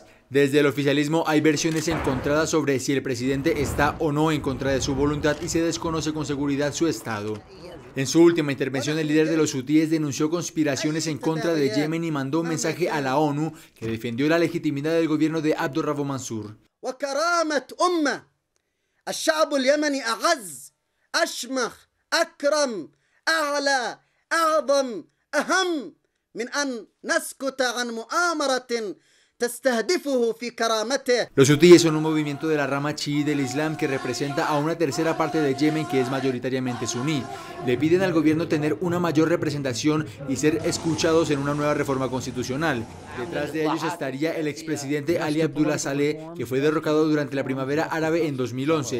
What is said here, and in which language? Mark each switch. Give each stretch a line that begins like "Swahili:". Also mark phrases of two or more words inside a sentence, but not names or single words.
Spanish: Desde el oficialismo hay versiones encontradas sobre si el presidente está o no en contra de su voluntad y se desconoce con seguridad su estado. En su última intervención, el líder de los hutíes denunció conspiraciones en contra de Yemen y mandó un mensaje a la ONU que defendió la legitimidad del gobierno de Abdurrabo Mansur.
Arabic: الشعب اليمني أعز أشمخ أكرم أعلى أعظم أهم من أن نسكت عن مؤامرة تستهدفه في كرامته.
Spanish: Los hutíes son un movimiento de la rama chií del Islam que representa a una tercera parte de Yemen que es mayoritariamente suní. Le piden al gobierno tener una mayor representación y ser escuchados en una nueva reforma constitucional. Detrás de ellos estaría el expresidente Ali Abdullah Saleh, que fue derrocado durante la primavera árabe en 2011.